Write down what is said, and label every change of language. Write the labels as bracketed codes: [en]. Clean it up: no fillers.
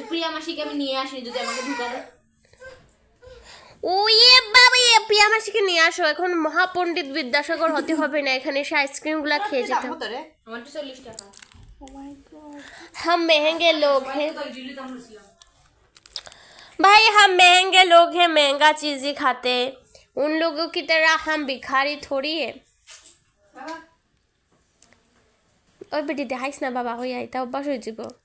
[bn] প্রিয়া মাসিকে আমি নিয়ে আসি যদি আমাকে ঢুকাবে। ও ইয়ে বাবা ইয়ে প্রিয়া মাসিকে নিয়ে আসো। এখন মহাপণ্ডিত বিদ্যাসাগর হতে হবে না, এখানে এসে আইসক্রিমগুলো খেয়ে যেতে হবে। আমার তো 40 টাকা। [hi] हम महंगे लोग हैं भाई, हम महंगे लोग हैं, महंगा चीज ही खाते हैं। उन लोगों की तरह हम भिखारी थोड़ी है। [bn] ওই বেটি দেখাইস না বাবা, হই আইতা অভ্যাস হয়ে যাব।